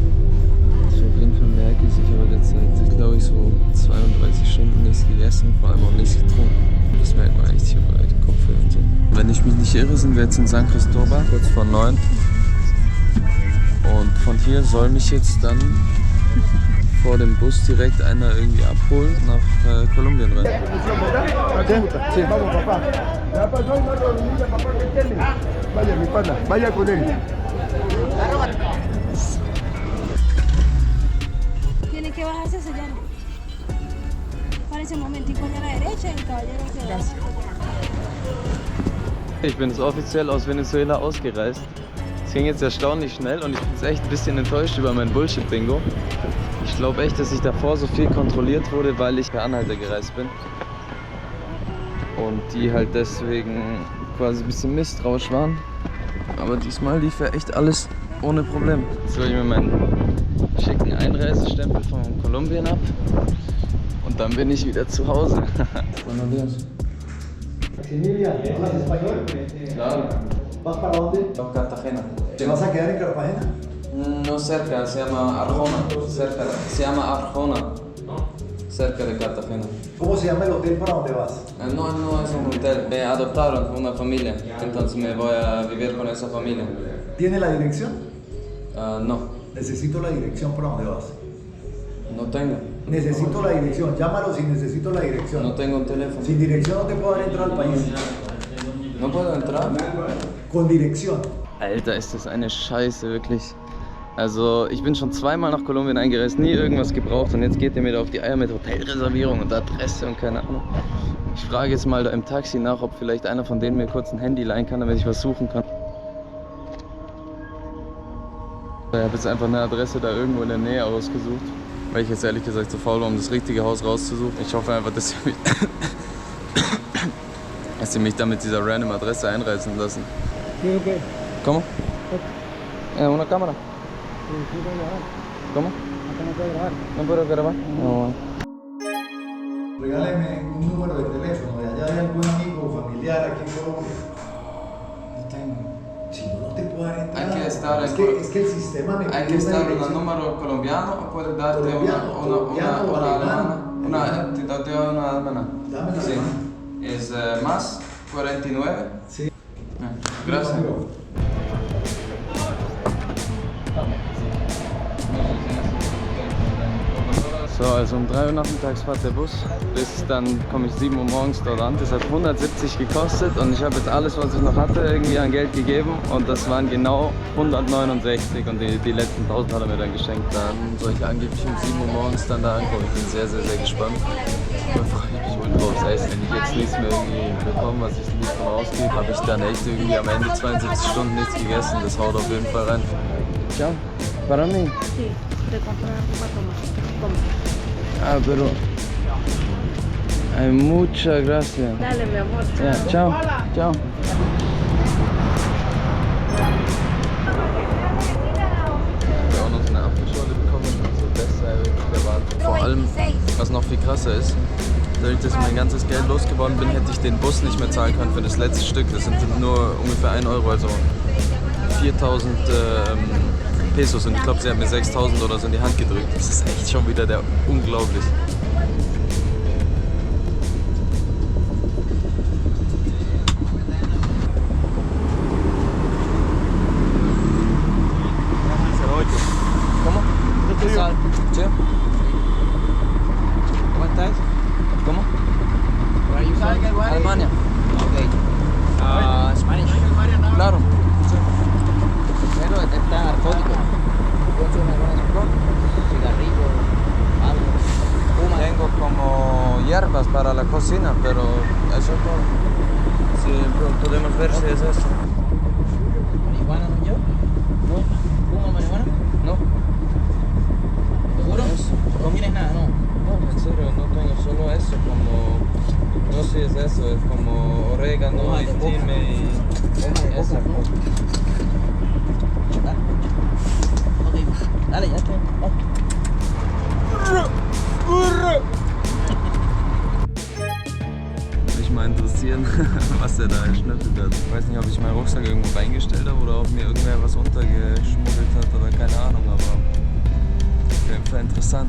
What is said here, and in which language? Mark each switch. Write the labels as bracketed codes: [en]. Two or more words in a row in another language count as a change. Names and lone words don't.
[de] Auf jeden Fall merke ich, ich habe jetzt seit, glaube ich, so 32 Stunden nichts gegessen, vor allem auch nichts getrunken. Das merkt man echt, ich habe den Kopf und so. Wenn ich mich nicht irre, sind wir jetzt in San Cristóbal, kurz vor 9. Und von hier soll mich jetzt dann vor dem Bus direkt einer irgendwie abholen nach Kolumbien rein. [es] Sí, vamos, papá. Vaya, mi pana, vaya con él. Tiene que bajarse hacia allá. Para ese momentico a la derecha y el caballero se va. [de] Ich bin jetzt offiziell aus Venezuela ausgereist. Es ging jetzt erstaunlich schnell und ich bin jetzt echt ein bisschen enttäuscht über mein Bullshit-Bingo. Ich glaube echt, dass ich davor so viel kontrolliert wurde, weil ich per Anhalter gereist bin. Und die halt deswegen quasi ein bisschen misstrauisch waren. Aber diesmal lief ja echt alles ohne Problem. Jetzt hole ich mir meinen schicken Einreisestempel von Kolumbien ab. Und dann bin ich wieder zu Hause. [es] Buenos días. Maximilian, ¿hablas español? Claro. ¿Vas para dónde? Cartagena. ¿Te vas a quedar en Cartagena? No cerca, se llama Arjona. Se llama Arjona. Cerca de Cartagena. ¿Cómo se llama el hotel para donde vas? No es un hotel. Me adoptaron una familia, entonces me voy a vivir con esa familia. ¿Tiene la dirección? No, Necesito la dirección para donde vas. no tengo. Necesito la dirección. Llámalo si necesito la dirección. No tengo un teléfono. Sin dirección no te puedo dar entrar al país. No puedo entrar. Con dirección. [de] Alter, ist das eine Scheiße, wirklich. Also, ich bin schon zweimal nach Kolumbien eingereist, nie irgendwas gebraucht und jetzt geht ihr mir da auf die Eier mit Hotelreservierung und Adresse und keine Ahnung. Ich frage jetzt mal da im Taxi nach, ob vielleicht einer von denen mir kurz ein Handy leihen kann, damit ich was suchen kann. Ich habe jetzt einfach eine Adresse da irgendwo in der Nähe ausgesucht, weil ich jetzt ehrlich gesagt so faul war, um das richtige Haus rauszusuchen. Ich hoffe einfach, dass sie mich dann mit dieser random Adresse einreisen lassen. Okay. [es] ¿Cómo? ¿Una cámara? ¿Cómo? Acá no puedo grabar. ¿No puedo grabar? No. regáleme un número de teléfono. De allá hay algún amigo o familiar aquí en Colombia. No tengo. Si no te puedo dar entrada. Hay que estar es que el sistema me Hay que pide estar una un número colombiano o puedes darte Colombiano o una te doy una alemana. Dame la Sí. alemana. Es más 49. Sí. Gracias. [de] So, also um 3 Uhr nachmittags fährt der Bus, bis dann komme ich 7 Uhr morgens dort an. Das hat 170 gekostet und ich habe jetzt alles, was ich noch hatte, irgendwie an Geld gegeben und das waren genau 169 und die letzten 1000 hat er mir dann geschenkt. Dann soll ich angeblich um 7 Uhr morgens dann da ankommen. Ich bin sehr, sehr, sehr gespannt. Da freue ich mich ultra aufs Essen. Wenn ich jetzt nichts mehr irgendwie bekomme, was ich nicht von ausgebe, habe ich dann echt irgendwie am Ende 72 Stunden nichts gegessen. Das haut auf jeden Fall rein. [es] Ciao. Para mí. Sí, de comprar cuatro más. Compra. Ah, pero... Ay, muchas gracias. Dale, mi amor. [de] Ja, ciao. Ciao. Ich habe auch noch so eine Apfelschorle bekommen, also besser erwartet. Vor allem, was noch viel krasser ist, dadurch, dass ich mein ganzes Geld losgeworden bin, hätte ich den Bus nicht mehr zahlen können für das letzte Stück. Das sind nur ungefähr 1 Euro, also 4000 Pesos und ich glaube, sie hat mir 6000 oder so in die Hand gedrückt. Das ist echt schon wieder unglaublich. [es] ¿Cómo? ¿Sí? ¿Cómo estás? ¿Cómo? [en] Where are you from? [es] Alemania. [en] Okay. Spanish. [es] Claro. Pero está narcótico. ¿Consume alguna narcótico? Cigarrillo, algo. Fuma. Tengo como hierbas para la cocina, pero eso todo. Sí, podemos ver si es eso. ¿Marihuana no yo? No, ¿Fuma marihuana? no, ¿Seguro? No tienes nada, ¿no? no, en serio, no tengo solo eso, como... No sé si es eso, es como orégano Hoja y de coca. time y... Hoja de esa coca, ¿no? cosa. Ok, dale, ya está. [de] Würde mich mal interessieren, was er da erschnüffelt hat. Ich weiß nicht, ob ich meinen Rucksack irgendwo reingestellt habe oder ob mir irgendwer was untergeschmuggelt hat oder keine Ahnung, aber auf jeden Fall interessant.